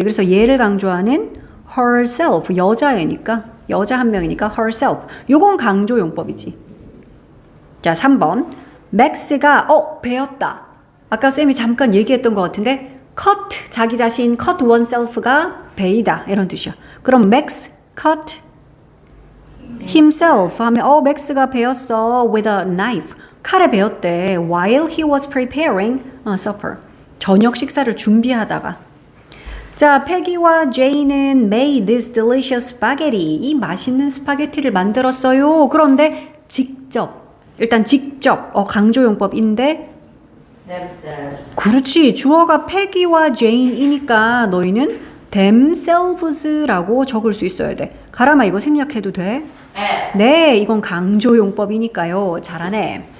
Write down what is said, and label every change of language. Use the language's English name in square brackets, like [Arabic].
[Korean] 그래서 얘를 강조하는 herself. 여자애니까. 여자 한 명이니까 herself. 요건 강조용법이지. 자, 3번. 맥스가 배웠다. 아까 쌤이 잠깐 얘기했던 것 같은데 cut 자기 자신 cut oneself가 베이다. 이런 뜻이야. [English] 그럼 Max cut himself [Korean] 하면 맥스가 베었어 [English] with a knife. [Korean] 칼에 베었대. [English] while he was preparing supper. [Korean] 저녁 식사를 준비하다가. 자, 패기와 제이는 [English] made this delicious spaghetti. [Korean] 이 맛있는 스파게티를 만들었어요. 그런데 일단 직접 강조용법인데 [English] themselves. [Korean] 그렇지. 주어가 패기와 제인이니까 너희는 themselves라고 적을 수 있어야 돼. 가람아 이거 생략해도 돼? 네, 이건 강조용법이니까요. 잘하네.